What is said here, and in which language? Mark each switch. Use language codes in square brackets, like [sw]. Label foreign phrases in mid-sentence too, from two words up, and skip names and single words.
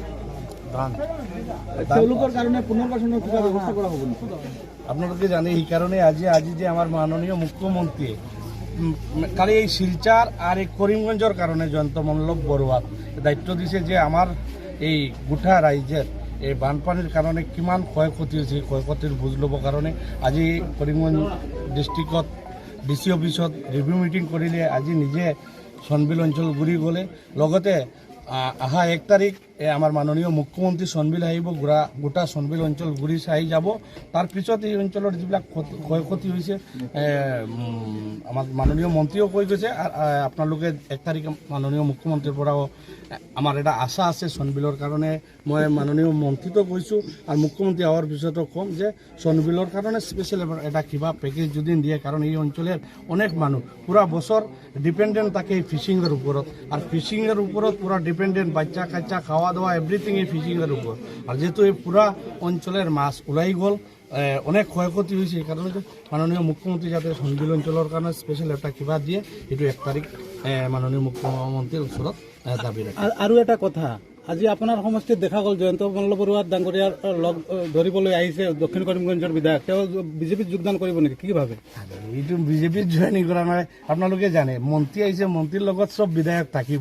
[bn] কারণে পুনর্বাসনের কিভাবে ব্যবস্থা করা হবে? আপনাদেরকে জানি এই কারণে আজি যে আমার মাননীয় মুখ্যমন্ত্রী খালি এই শিলচার আর এই করিমগঞ্জের কারণে [as] জয়ন্ত মল্ল বড়ুয়া দায়িত্ব দিছে যে আমার এই গোটা রাজ্যের এই বানপানীর কারণে কিমান ক্ষয়ক্ষতি হৈছে, ক্ষয়ক্ষতির বুজ ল'ব কারণে আজি করিমগঞ্জ ডিস্ট্রিক্টত ডিসি অফিসত রিভিউ মিটিং করিলে, আজি নিজে সনবিল অঞ্চল ঘূৰি গ'লে, লগতে আহা 1 তারিখ আমার মাননীয় মুখ্যমন্ত্রী সনবিল আহিব, গোটা সনবিল অঞ্চল ঘূৰি চাই যাব। তার পিছত এই অঞ্চলের যিবিলাক ক্ষয়ক্ষতি হয়েছে আমার মাননীয় মন্ত্রীও কৈ গৈছে। আর আপনালোকে 1 তারিখে মাননীয় মুখ্যমন্ত্রীর পরাও আমার এটা আশা আছে সনবিলর কারণে। মই মাননীয় মন্ত্রীতো কৈছোঁ আর মুখ্যমন্ত্রী হওয়ার পিছতো কম যে সনবিলর কারণে স্পেশাল এটা কিবা প্যাকেজ যদি দিয়ে, কারণ এই অঞ্চলের অনেক মানুষ পুরা বছর ডিপেন্ডেন্ট থাকে এই ফিশিংয়ের উপরত। আর ফিশিংয়ের উপরত পুরা ডিপেন্ডেন্ট, [bn] বাচ্চা কাচ্চা খাওয়া দাওয়া [as] এভরিথিং এই ফিশিংয়ের উপর। আর যেহেতু এই পুরা অঞ্চলের মাছ ওলাই গ'ল, [bn] অনেক ক্ষয়ক্ষতি হয়েছে। [as] এই কারণে মাননীয় মুখ্যমন্ত্রী যাতে সনবিল অঞ্চলের কারণে স্পেশাল একটা কিবা দিয়ে, এইটো 1 তারিখ মাননীয় মুখ্যমন্ত্রীর ওচৰত দাবী ৰাখে। আৰু এটা কথা, আজি আপোনাৰ সমষ্টিত দেখা গ'ল জয়ন্ত মল্ল বৰুৱা ডাঙৰীয়াৰ লগ ধৰিবলৈ আহিছে দক্ষিণ কৰিমগঞ্জৰ বিধায়ক, তেওঁ বিজেপিত যোগদান কৰিব নেকি, কি ভাবে? এইটো বিজেপিত জইনিং কৰা নাই, আপোনালোকে জানে মন্ত্ৰী আহিছে, মন্ত্ৰীৰ লগত সব বিধায়ক থাকিব।